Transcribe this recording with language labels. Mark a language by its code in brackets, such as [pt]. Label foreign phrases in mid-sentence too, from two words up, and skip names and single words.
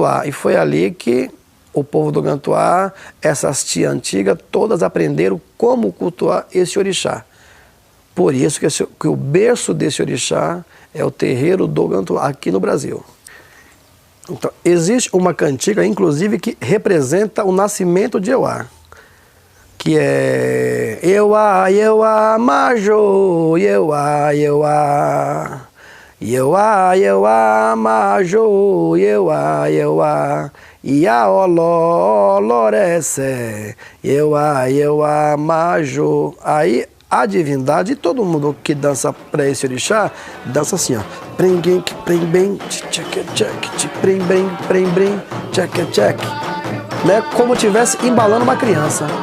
[pt] E foi ali que o povo do Gantuá, essas tias antigas, todas aprenderam como cultuar esse orixá. Por isso que o berço desse orixá é o terreiro do Gantuá, aqui no Brasil. Então, existe uma cantiga, inclusive, que representa o nascimento de Euá, que é [yo] Euá, Euá, Majô, Euá, Euá, Euá, Euá, Majô, [pt] Euá, Euá, Iaoló, Lorece, Euá, Majô. Aí a divindade, todo mundo que dança para esse orixá, dança assim, ó. Prem-bem, prem-bem, tchac-tchac, prem-bem, prem-bem, tchac-tchac. Né? Como tivesse embalando uma criança.